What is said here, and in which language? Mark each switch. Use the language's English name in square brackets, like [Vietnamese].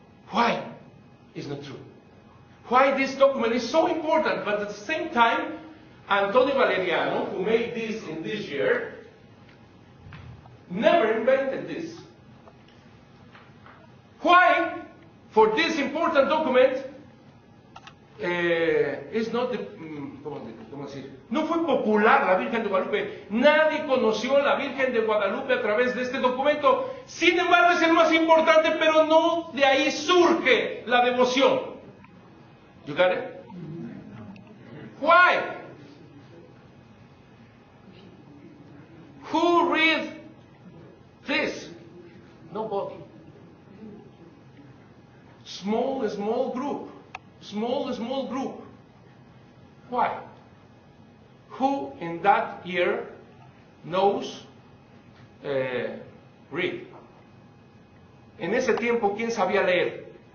[English] Why? It's not true. Why this document is so important, but at the same time, Antonio Valeriano, who made this in this year, never invented this. Why, for this important document, es not the, [Spanish] ¿cómo decir? No fue popular la Virgen de Guadalupe. Nadie conoció a la Virgen de Guadalupe a través de este documento. Sin embargo, es el más importante, pero no de ahí surge la devoción. [English] You got it? Why? Who read this? Nobody. Small group. Small group. Why? Who in that year knows read? [Spanish] En ese tiempo, ¿quién sabía leer?